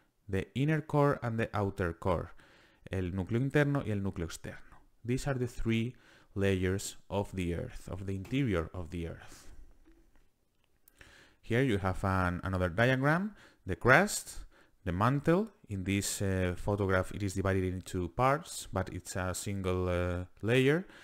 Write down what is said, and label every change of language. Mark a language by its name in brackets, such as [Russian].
[English] The inner core and the outer core. [Spanish] El núcleo interno y el núcleo externo. [English] These are the three layers of the Earth, of the interior of the Earth. Here you have another diagram. The crust, the mantle. In this photograph it is divided into parts, but it's a single layer.